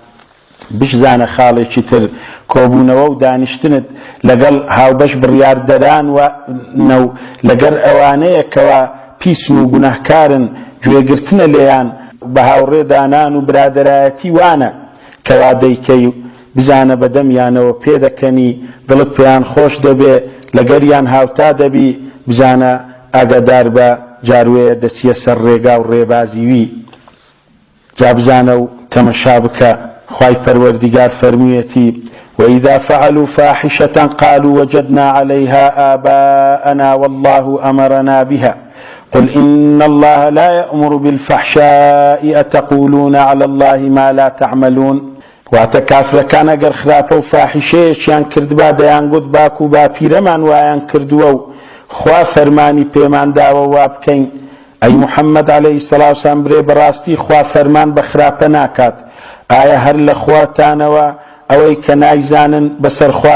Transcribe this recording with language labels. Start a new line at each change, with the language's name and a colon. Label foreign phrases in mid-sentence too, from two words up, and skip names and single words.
Central Kurdish: بشزانە خاڵێکی تر کۆبوونەوە و دانیشتنت لەگەڵ هاوبەش بڕیاردەران و نەو لەگەر ئەوانەیە کەوا پیسن و گوناهکارن گوێگرتنە لێیان بە هاوڕێدانان و برادەرایەتی وانە کەوا دەیکەی بزانە بەدەمیانەوە پێدەکەنی دڵت پێیان خۆش دەبێ لەگەریان هاوتا دەبی بزانە ئاگادار بە جاروەیە دەچیە سەر ڕێگا و ڕێبازیوی جا بزانە و تەمەشا بکە خوای پەروەردیگار فەرموویەتی
Arabic: وإذا فعلوا فاحشة قالوا وجدنا عليها آباءنا والله أمرنا بها قل إن الله لا يأمر بالفحشاء أتقولون على الله ما لا تعملون
Central Kurdish: واتە کافرەکان ئەگەر خراپە و فاحیشەیەکیان کردبا دەیانگوت باک و باپیرەمان وایان کردووە و خوا فەرمانی پێمان داوە وا بکەین ئەی محەممەد
Arabic: عەلەیهی السەڵات وەسەلام
Central Kurdish: برێ بەڕاستی خوا فەرمان بە خراپە ناکات ئایا هەر لە خواتانەوە ئەوەی کە نایزانن بەسەر خوا